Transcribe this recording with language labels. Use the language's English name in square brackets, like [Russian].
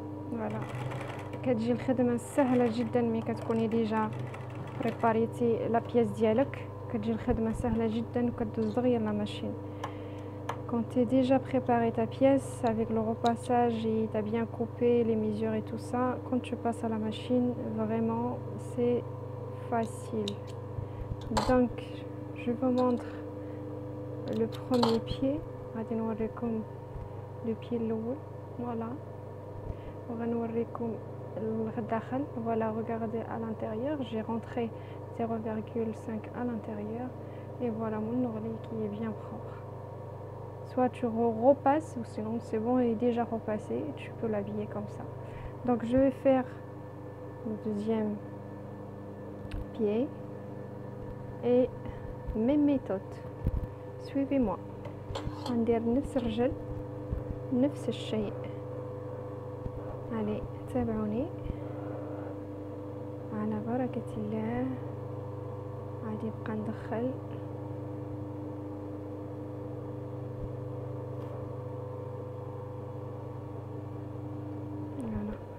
[Arabic] فوالا كتجي الخدمه سهله جدا ملي كتكوني ديجا بريباريتي لا بياس ديالك، كتجي الخدمه سهله جدا وكدوز دغيا لا ماشين. [French] Quand tu es déjà préparé ta pièce avec le repassage et tu as bien coupé les mesures et tout ça, quand tu passes à la machine, vraiment c'est facile. Donc je vous montre le premier pied. [Arabic] غادي نوريكم le pied الاول. Voilà. وغنوريكم الداخل. [French] Voilà, regardez à l'intérieur, j'ai rentré 0,5 à l'intérieur et voilà mon ourlet qui est bien propre. Soit tu repasses ou sinon c'est bon, il est déjà repassé, tu peux l'habiller comme ça. Donc je vais faire le deuxième pied et même méthode. Suivez-moi. [Arabic] غندير نفس الرجل نفس الشيء. علي تابعوني على بركة الله. غادي نبقى ندخل فوالا.